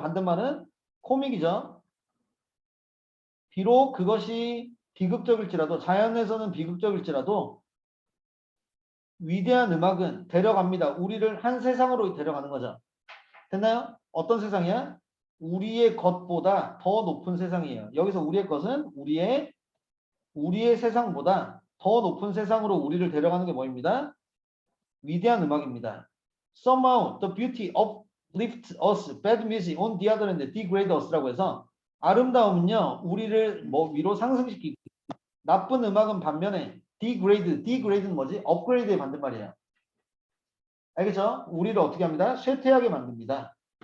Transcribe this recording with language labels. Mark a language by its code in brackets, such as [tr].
[ko] 반대말은 코믹이죠. 비록 그것이 비극적일지라도 자연에서는 비극적일지라도 위대한 음악은 데려갑니다. 우리를 한 세상으로 데려가는 거죠. 됐나요? 어떤 세상이야? 우리의 것보다 더 높은 세상이에요. 여기서 우리의 것은 우리의 세상보다 더 높은 세상으로 우리를 데려가는 게 뭐입니다? 위대한 음악입니다. [en] Somehow the beauty uplifts us, bad music on the other hand degrade us [ko] 라고 해서 아름다움은요 우리를 뭐 위로 상승시키고 나쁜 음악은 반면에 degrade는 뭐지? 업그레이드의 반대말이에요. 알겠죠? 우리를 어떻게 합니다? 쇠퇴하게 만듭니다.